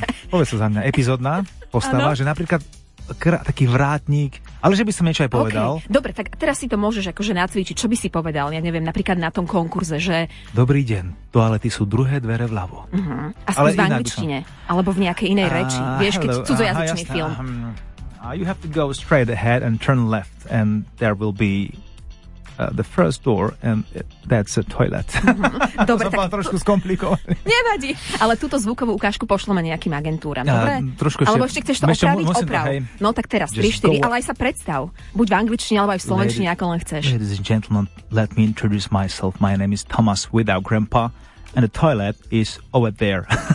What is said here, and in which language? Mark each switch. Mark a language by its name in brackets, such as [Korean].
[Slovak] Povedz sa za mňa, epizódna postava, ano? Že napríklad taký vrátnik, ale že by som niečo aj povedal. [English] Okay. [Slovak] Dobre, tak teraz si to môžeš akože nacvičiť, čo by si povedal, ja neviem, napríklad na tom konkurze, že... Dobrý deň, toalety sú druhé dvere vľavo. Uh-huh. Ale v angličtine, som... alebo v nejakej inej reči, vieš, keď cudzojazyčný film. [English] You have to go straight ahead and turn left and there will be the first door and that's a toilet. [Slovak] Dobre, to som mal trošku skomplikovaný. Nevadí, ale túto zvukovú ukážku pošleme nejakým agentúram, dobre? Alebo ešte chceš to opraviť? Oprav. No tak teraz, 3-4, ale aj sa predstav. Buď v angličtine, alebo aj v slovenčine, ako len chceš. [English] Ladies and gentlemen, let me introduce myself. My name is Thomas without grandpa. And the toilet is over there.